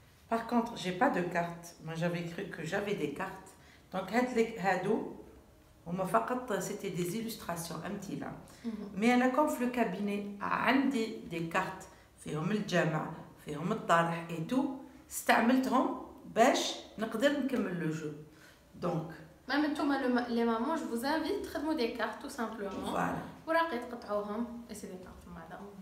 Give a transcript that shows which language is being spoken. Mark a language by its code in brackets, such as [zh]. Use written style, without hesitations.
[fr] Par contre, j'ai pas de carte. Moi, j'avais cru que j'avais des cartes. Donc, [ar] هادو هما فقط [fr] c'était des illustrations [ar] امثله. [fr] Mais [ar] انا [fr] comme [ar] في الكابيني عندي [fr] des cartes [ar] فيهم الجمع، فيهم الطرح [fr] et tout، [ar] استعملتهم باش نقدر نكمل لو جو. دونك [fr] Même [ar] نتوما [fr] les mamans, je vous invite [ar] تخدموا [fr] des cartes tout simplement. Voilà. [ar] وراقي تقطعوهم [fr] et c'est des cartes madame.